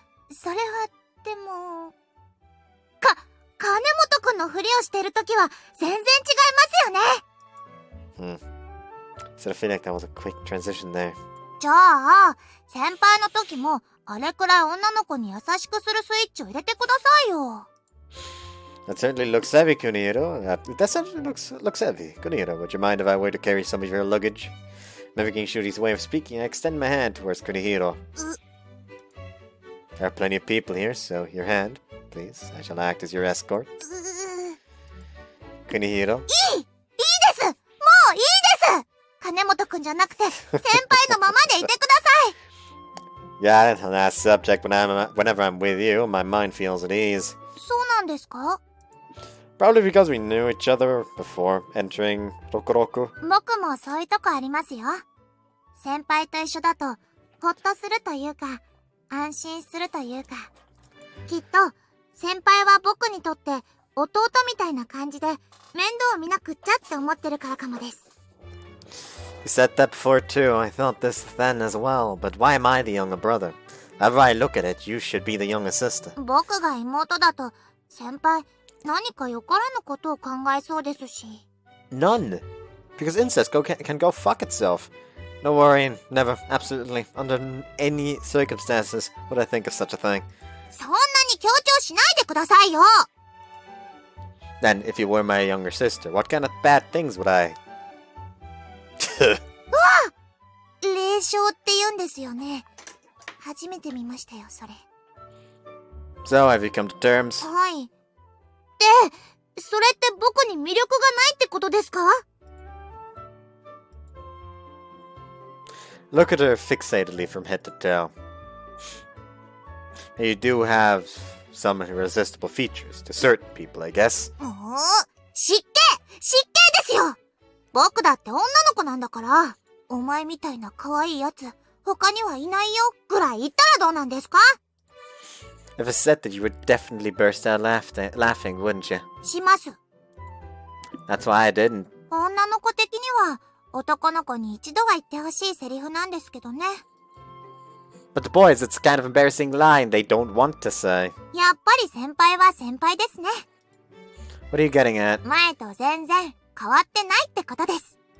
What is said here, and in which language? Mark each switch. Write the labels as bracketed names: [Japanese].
[Japanese] それは、でも、金本くんのふりをしてるときは全然違いますよね。 [English] So I feel like that was a quick transition there. [Japanese] じゃあ、先輩の時も、あれくらい女の子に優しくするスイッチを入れてくださいよ。 [English] That certainly looks heavy, Kunihiro. That certainly looks heavy. Kunihiro, would you mind if I were to carry some of your luggage? Mimicking Shuri's way of speaking, I extend my hand towards Kunihiro. There are plenty of people here, so your hand, please. I shall act as your escort. Kunihiro. [Japanese] いいですもういいです金本くんじゃなくて、先輩のままでいてください。 [English] Yeah, on that subject, whenever I'm with you, my mind feels at ease. [Japanese] そうなんですか？ [English] Probably because we knew each other before entering Rokuroku. [Japanese] 僕もそういうとこありますよ。先輩と一緒だと、ほっとするというか、安心するというか、きっと先輩は僕にとって弟みたいな感じで面倒を見なくっちゃって思ってるからかもです。 [English] You said that before too. I thought this then as well. But why am I the younger brother? However I look at it, you should be the younger sister. [Japanese] 僕が妹だと先輩何かよからぬことを考えそうですし。 [English] None. Because incest can go fuck itself. No worry, never, absolutely, under any circumstances would I think of such a thing. [Japanese] そんなに強調しないでくださいよ。 [English] Then, if you were my younger sister, what kind of bad things would I... [Japanese] 霊障って言うんですよね。初めて見ましたよ、それ。 [English] So, have you come to terms? [Japanese] はい。で、それって僕に魅力がないってことですか？ [English] Look at her fixatedly from head to toe. You do have some irresistible features to certain people, I guess. [Japanese] 失敬ですよ。僕だって女の子なんだから、お前みたいな可愛いやつ、他にはいないよ、ぐらい言ったらどうなんですか？ [English] If I said that, you would definitely burst out laughing, wouldn't you? [Japanese] します。 [English] That's why I didn't. [Japanese] 女の子的には、男の子に一度は言ってほしいセリフなんですけどね。 [English] But the boys, it's a kind of embarrassing line they don't want to say. [Japanese] やっぱり先輩は先輩ですね。 [English] What are you getting at? [Japanese] 前と全然変わってないってことです。